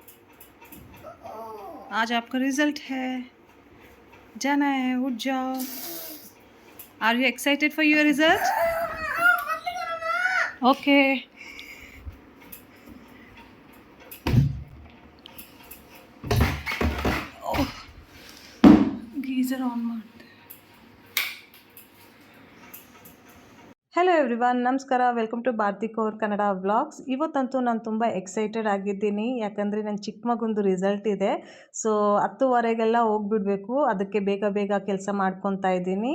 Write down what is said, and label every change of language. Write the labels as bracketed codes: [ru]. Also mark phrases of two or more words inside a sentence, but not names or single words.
[hi] आज आपका रिजल्ट है, जाना है, उठ जाओ। [en] Are you excited for your result? OK. Geyser on ಮಾಡಿ। hello everyone, [kn] ನಮಸ್ಕಾರ. [en] Welcome to Bharati Kaur Kannada Vlogs. [kn] ಇವತ್ತಂತೂ ನಾನು ತುಂಬ ಎಕ್ಸೈಟೆಡ್ ಆಗಿದ್ದೀನಿ, ಯಾಕಂದರೆ ನನ್ನ ಚಿಕ್ಕ ಮಗುಂದು ರಿಸಲ್ಟ್ ಇದೆ. ಸೊ 10:15ಗೆಲ್ಲ ಹೋಗ್ಬಿಡ್ಬೇಕು, ಅದಕ್ಕೆ ಬೇಗ ಬೇಗ ಕೆಲಸ ಮಾಡ್ಕೊತಾ ಇದ್ದೀನಿ.